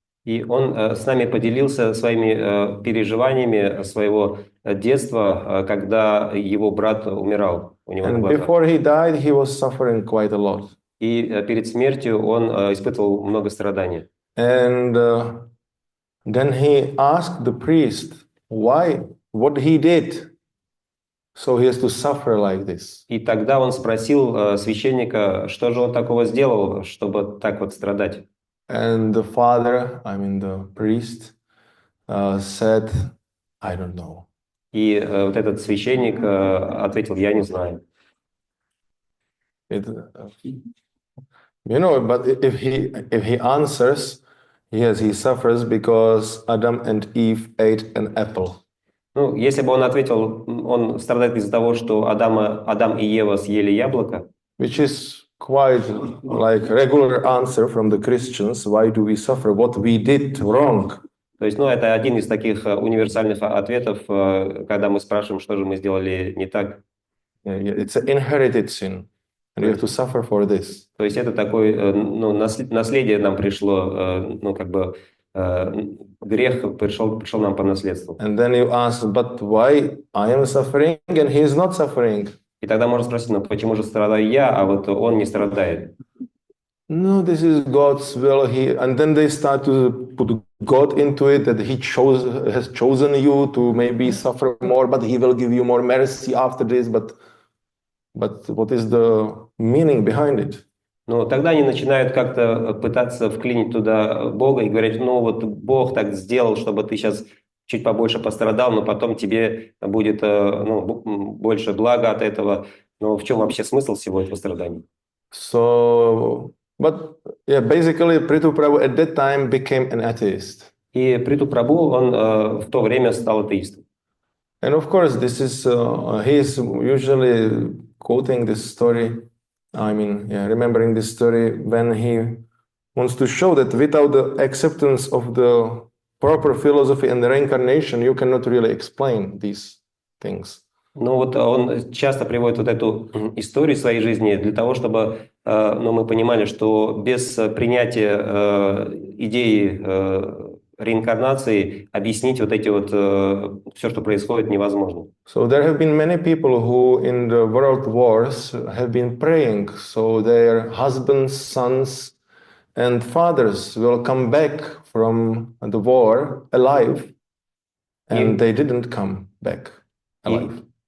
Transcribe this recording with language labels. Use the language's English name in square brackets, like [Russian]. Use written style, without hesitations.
[Russian] И он с нами поделился своими переживаниями своего детства, когда его брат умирал у него на [English] And [Russian] глазах. [English] before he died, he was suffering quite a lot. [Russian] И перед смертью он испытывал много страданий. [English] And then he asked the priest what he did, so he has to suffer like this. [Russian] И тогда он спросил священника, что же он такого сделал, чтобы так вот страдать. [English] And the father, I mean the priest, said, I don't know. [Russian] И вот этот священник ответил, я не знаю. [English] You know, but if he answers, yes, he suffers because Adam and Eve ate an apple. [Russian] Ну, если бы он ответил, он страдает из-за того, что Адам и Ева съели яблоко. [English] Which is quite like regular answer from the Christians. Why do we suffer? What we did wrong? [Russian] То есть, ну, это один из таких универсальных ответов, когда мы спрашиваем, что же мы сделали не так. [English] It's an inherited sin, and you have to suffer for this. [Russian] То есть это такое, ну, наследие нам пришло, ну, как бы грех пришел нам по наследству. [English] And then you ask, but why I am suffering and he is not suffering? [Russian] И тогда можно спросить, ну почему же страдаю я, а вот он не страдает? [English] No, this is God's will. And then they start to put God into it, that has chosen you to maybe suffer more, but He will give you more mercy after this. But what is the meaning behind it? [Russian] Ну, тогда они начинают как-то пытаться вклинить туда Бога и говорить, ну вот Бог так сделал, чтобы ты сейчас чуть побольше пострадал, но потом тебе будет больше блага от этого. Но в чем вообще смысл всего этого страдания? [English] So, but yeah, basically, Prithu Prabhu at that time became an atheist. [Russian] И Приту Прабху, он в то время стал атеистом. [English] And of course, this is he is usually quoting this story. I mean, remembering this story when he wants to show that without the acceptance of the proper philosophy and the reincarnation, you cannot really explain these things. [Russian] Ну вот он часто приводит вот эту историю своей жизни для того, чтобы мы понимали, что без принятия идеи реинкарнации объяснить вот эти вот все, что происходит, невозможно. [English] So there have been many people who in the world wars have been praying so their husbands, sons and fathers will come back from the war alive, and they didn't come back alive.